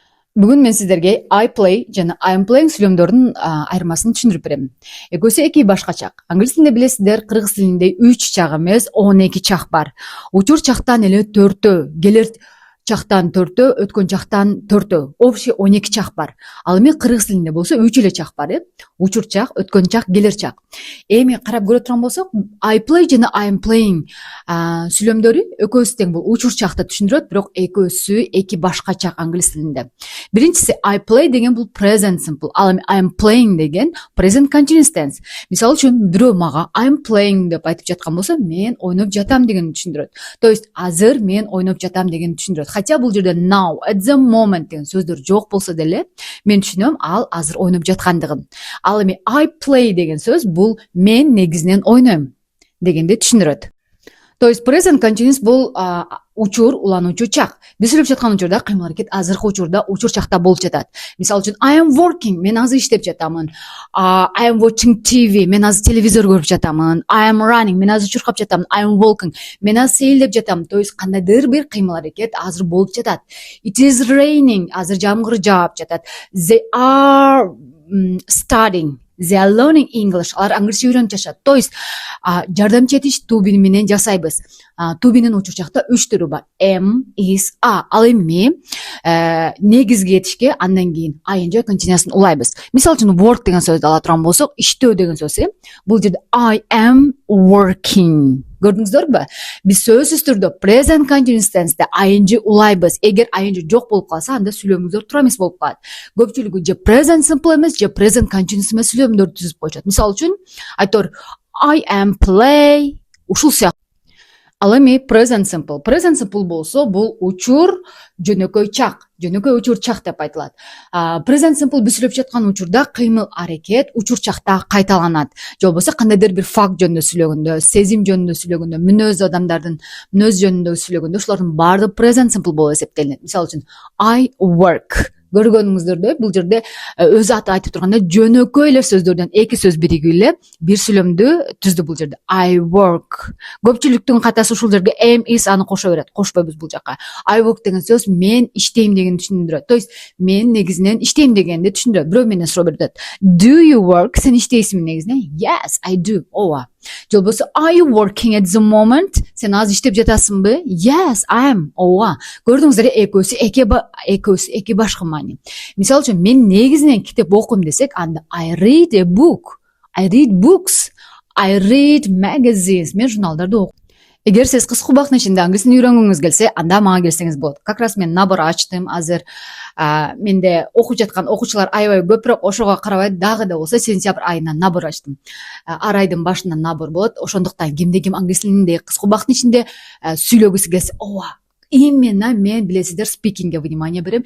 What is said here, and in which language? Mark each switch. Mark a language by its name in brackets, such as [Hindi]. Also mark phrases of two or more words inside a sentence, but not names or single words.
[Kyrgyz] Бүгүн мен сиздерге [English] I play [Kyrgyz] жана [English] I'm playing [Kyrgyz] сүйлөмдөрдүн айырмасын түшүндүрүп берем. Экөөсү эки башка чак. Англис тилинде билесиздер, кыргыз тилинде 3 чак эмес, 12 чак бар. Учур чактан эле 4төө, келер чактан 4төө, өткөн чактан 4төө. Общий 12 чак бар. Ал эми кыргыз тилинде болсо 3 эле чак бар, Учур чак, өткөн чак, келер чак. Эми карап көрө турган болсок, [English] I play [Kyrgyz] жана [English] I'm playing [Kyrgyz] сүйлөмдөрү экөөсү тең, бул учур чакты түшүндүрөт, бирок экөөсү эки башка чак англис тилинде. Биринчиси [English] I play [Kyrgyz] деген бул [English] present simple, [Kyrgyz] ал эми [English] I'm playing [Kyrgyz] деген [English] present continuous tense. [Kyrgyz] Мисалы үчүн бирөө мага [English] I'm playing [Kyrgyz] деп айтып жаткан болсо, мен ойноп жатам дегенди түшүндүрөт. [Russian] То есть [Kyrgyz] азыр мен ойноп жатам дегенди түшүндүрөт. Хотя бул жерде [English] now, at the moment [Kyrgyz] деген сөздөр жок болсо деле, мен түшүнөм ал азыр ойноп жаткандыгын. Ал эми [English] I play [Kyrgyz] деген сөз бул мен негизинен ойнойм дегенди түшүндүрөт. [Russian] То есть [English] present continuous [Kyrgyz] бул учур улануучу чак. Биз сүйлөп жаткан учурда кыймыл аракет азыркы учурда учур чакта болуп жатат. Мисалы үчүн [English] I am working, [Kyrgyz] мен азыр иштеп жатамын. [English] I am watching TV, [Kyrgyz] мен азыр телевизор көрүп жатамын. [English] I am running, [Kyrgyz] мен азыр чуркап жатамын. [English] I am walking, [Kyrgyz] мен азыр сейилдеп жатам. [Russian] То есть [Kyrgyz] кандайдыр бир кыймыл аракет азыр болуп жатат. [English] It is raining, [Kyrgyz] азыр жамгыр жаап жатат. [English] They are studying, they are learning English, [Kyrgyz] алар англисче үйрөнүп жашат. [Russian] То есть [Kyrgyz] жардамчы этиш [English] to be [Kyrgyz] менен жасайбыз. [English] To be'нин [Kyrgyz] учур чакта 3 түрү бар. [English] Am, is, are. [Kyrgyz] Ал эми негизги этишке андан кийин ing континуасын улайбыз. Мисалы үчүн work деген сөздү ала турган болсок, иштөө деген сөз. Бул жерде [English] I am working. [Kyrgyz] Көрдүңүздөрбү? Биз сөзсүз түрдө [English] present continuous tense'де [Kyrgyz] ing улайбыз. Эгер ing жок болуп калса, анда сүйлөмүңүздөр туура эмес болуп калат. Көпчүлүгү же [English] present simple [Kyrgyz] эмес, же [English] present continuous [Kyrgyz] эмес сүйлөмдөрдү түзүп коюшат. Мисалы үчүн айтор [English] I am play, [Kyrgyz] ушул сыяктуу. Ал эми [English] present simple. Present simple [Kyrgyz] болсо бул учур жөнөкөй чак, жөнөкөй учур чак деп айтылат. [English] Present simple [Kyrgyz] биз сүйлөп жаткан учурда кыймыл аракет учур чакта кайталанат. Же болбосо кандайдыр бир факт жөнүндө сүйлөгөндө, сезим жөнүндө сүйлөгөндө, мүнөз адамдардын мүнөз жөнүндө сүйлөгөндө ушулардын баардыгы [English] present simple [Kyrgyz] болуп эсептелинет. Мисалы үчүн [English] I work. [Kyrgyz] Көргөнүңүздөрдөй бул жерде өз аты айтып турганда жөнөкөй эле сөздөрдөн эки сөз биригип эле бир сүйлөмдү түздү бул жерде. [English] I work. [Kyrgyz] Көпчүлүктүн катасы ушул жерге [English] am, is [Kyrgyz] аны кошо берет. Кошпойбуз бул жака. [English] I work [Kyrgyz] деген сөз мен иштейм дегенди түшүндүрөт. То есть мен негизинен иштейм дегенди түшүндүрөт. Бирөө менен суроо берет. [English] Do you work? [Kyrgyz] Сен иштейсиңби негизинен? [English] Yes, I do. [Kyrgyz] Ооба. Же болбосо [English] are you working at the moment? [Kyrgyz] Сен азыр иштеп жатасыңбы? [English] Yes, I am. [Kyrgyz] Ооба. Көрдүңүздөр, экөөсү эки башка маани. Мисалы үчүн мен негизинен китеп окуйм десек, анда [English] I read a book. I read books. I read magazines. [Kyrgyz] Мен журналдарды окуйм. Эгер сиз кыска убакыттын ичинде англис тилин үйрөнгүңүз келсе, анда мага келсеңиз болот. [Russian] Как раз [Kyrgyz] мен набор ачтым азыр. Менде окуп жаткан окуучулар аябай көп, бирок ошого карабай дагы да болсо сентябрь айынан набор ачтым. Ар айдын башынан набор болот. Ошондуктан кимде ким англис тилинде кыска убакыттын ичинде сүйлөгүсү келсе, ооба, именно мен билесиздер спикингге внимание берем.